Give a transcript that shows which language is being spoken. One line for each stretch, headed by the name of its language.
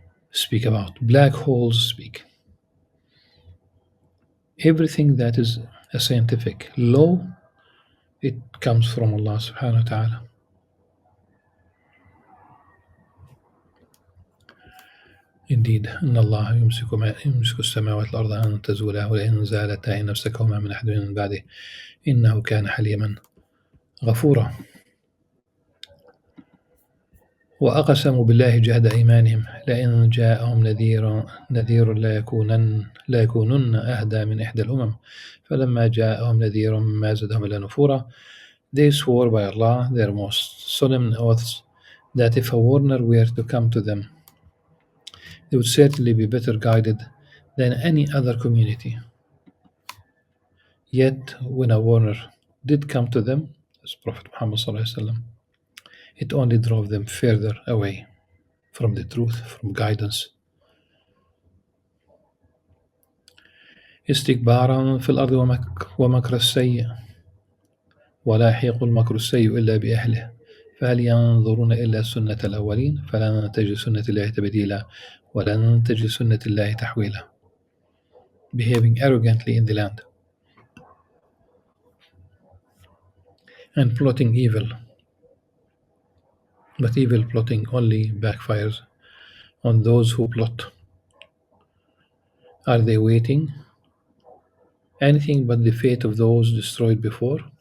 English: speak about black holes, speak everything that is a scientific law, it comes from Allah subhanahu wa ta'ala.
Arabic: Indeed, إن الله يمسك السماوات والأرض أن تزولا ولئن زالتا إن أمسكهما من أحد من بعده إنه كان حليما غفورا. وأقسموا بالله جهد أيمانهم لئن جاءهم نذير لا يكونن أهدى من إحدى الأمم فلما جاءهم نذير ما زادهم إلا نفورا.
English: They swore by Allah their most solemn oaths that if a warner were to come to them, they would certainly be better guided than any other community. Yet when a warner did come to them, as Prophet Muhammad ﷺ, it only drove them further away from the truth, from guidance.
Arabic: استكبارا في الأرض ومكر السيء ولا يحيق المكر السيء إلا بأهله فهل ينظرون إلا سنة الأولين فلن تجد سنة الله تبديلا ولن تجد سنة الله تحويلا.
English: Behaving arrogantly in the land and plotting evil, but evil plotting only backfires on those who plot. Are they waiting anything but the fate of those destroyed before?